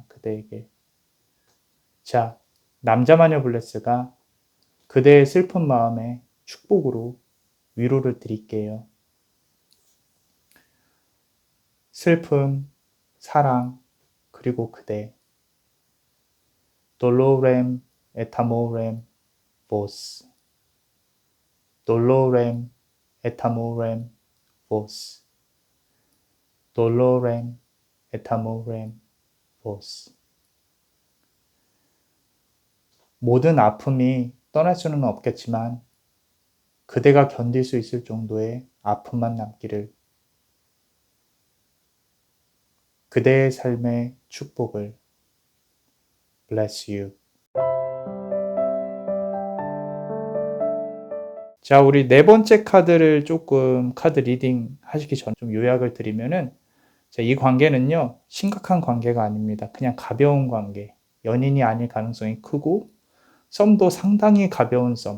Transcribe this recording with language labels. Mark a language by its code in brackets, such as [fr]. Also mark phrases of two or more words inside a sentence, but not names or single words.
[ko] 그대에게. 자, 남자마녀 블레스가 그대의 슬픈 마음에 축복으로 위로를 드릴게요. 슬픔, 사랑, 그리고 그대. [la] Dolorem et amorem vos. Dolorem et amorem vos. Dolorem et amorem vos. [ko] 모든 아픔이 떠날 수는 없겠지만 그대가 견딜 수 있을 정도의 아픔만 남기를. 그대의 삶의 축복을. [en] Bless you. [ko] 자, 우리 네 번째 카드를 조금 카드 리딩 하시기 전에 좀 요약을 드리면은, 자, 이 관계는요, 심각한 관계가 아닙니다. 그냥 가벼운 관계. 연인이 아닐 가능성이 크고, 썸도 상당히 가벼운 썸.